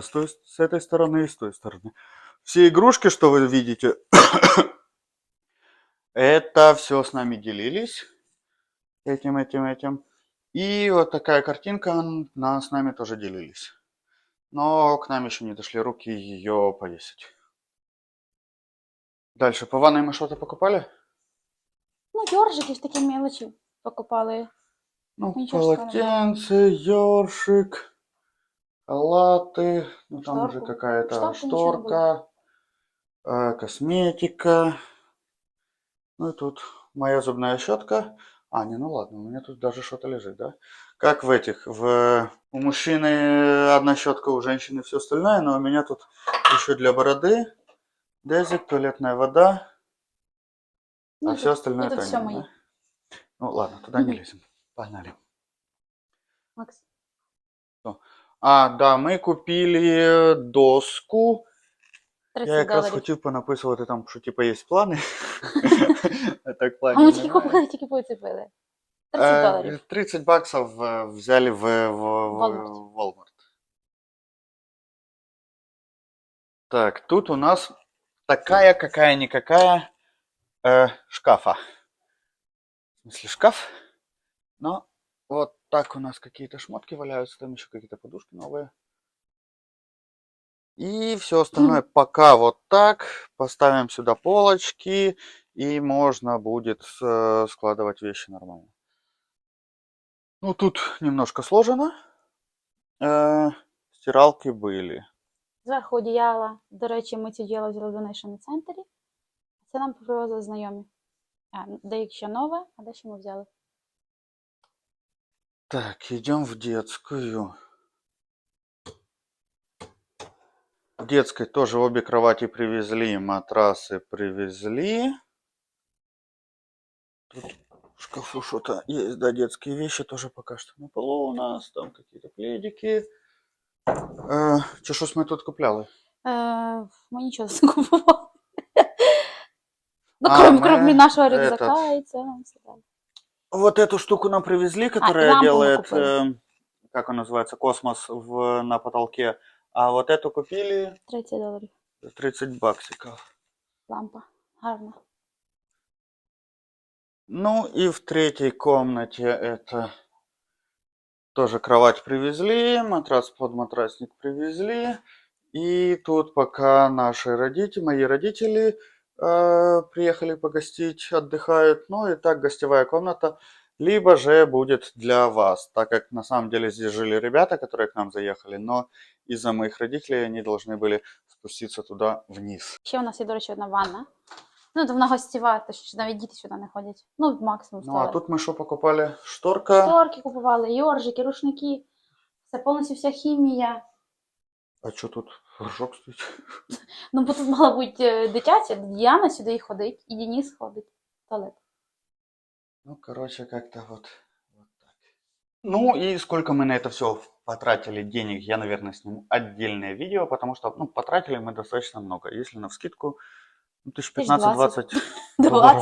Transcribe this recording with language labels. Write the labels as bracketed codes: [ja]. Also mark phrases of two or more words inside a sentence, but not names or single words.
[ru] С этой стороны и с той стороны. Все игрушки, что вы видите, это все с нами делились. Этим. И вот такая картинка, с нами тоже делились. Но к нам еще не дошли руки ее повесить. Дальше. По ванной мы что-то покупали? [uk] Ну, йоршики ж такі мелочі покупали. Ну, [ru] Ничего полотенце, ёршик, халаты, ну там Шторку. уже какая-то Шторки ничего не шторка, косметика. Ну и тут моя зубная щетка. А, не, ну ладно, у меня тут даже что-то лежит, да? Как в этих, у мужчины одна щетка, у женщины все остальное, но у меня тут еще для бороды дезик, туалетная вода, а [uk] Ні, [ru] все [uk] ні, [ru] остальное тут все Танина, [uk] моє. [ru] да? Ну ладно, туда не Мгм. лезем. Погнали. Макс. Что? А, да, мы купили доску. [uk] Я 30 якраз доларів. хотів понаписувати там, що типу є плани. А так А ми планів тільки немає. купили, тільки поцепили. 30 доларів. [ru] 30 баксов взяли в Walmart. Walmart. Так, тут у нас такая какая-никакая шкафа. В смысле шкаф, но вот так у нас какие-то шмотки валяются, там еще какие-то подушки новые. И все остальное пока вот так. Поставим сюда полочки, и можно будет складывать вещи нормально. Ну, тут немножко сложено. Стиралки были. [uk] Зверху одіяла. До речі, ми ці одіяла взяли в Donation центрі. Це нам привезли знайомі. Деякі ще нове, а дещо ми взяли. [ru] Так, идем в детскую. В детской тоже обе кровати привезли, матрасы привезли. Тут в шкафу что-то есть, да, детские вещи тоже пока что на полу у нас. Там какие-то пледики. [uk] Чи щось ми тут купляли? Ми нічого не купували. Ну, [ru] А, [uk] крім [ru] мы [uk] нашого [ru] этот, [uk] рюкзака і це. Все далі. [ru] вот эту штуку нам привезли, [uk] І [ru] которая [uk] лампу ми [ru] делает, [uk] купили. [ru] как он называется, космос на потолке. А вот эту купили [uk] 30 доларів. [ru] за 30 баксиков. [uk] Лампа. Гарна. [ru] Ну и в третьей комнате это тоже кровать привезли, матрас под матрасник привезли. И тут пока наши родители, мои родители приехали погостить, отдыхают. Ну и так гостевая комната. Либо же будет для вас, так как на самом деле здесь жили ребята, которые к нам заехали, но из-за моих родителей они должны были спуститься туда вниз. [uk] Ще у нас є, до речі, одна ванна. Ну, то вона гостєва, то що навіть діти сюди не ходять. [ru] Ну, максимум в Ну а туалет. тут мы что покупали? Шторка. [uk] Шторки купували, йоржики, рушники. Це повністю вся хімія. [ru] А что тут горшок стоит? [uk] Ну, бо тут мала бути дитяча, Діана сюди і ходить, і Денис ходить в туалет. [ru] Ну, короче, как-то вот так. Ну и сколько мы на это все потратили денег, я, наверное, сниму отдельное видео, потому что, ну, потратили мы достаточно много. Если навскидку, ну, 15-20 долларов.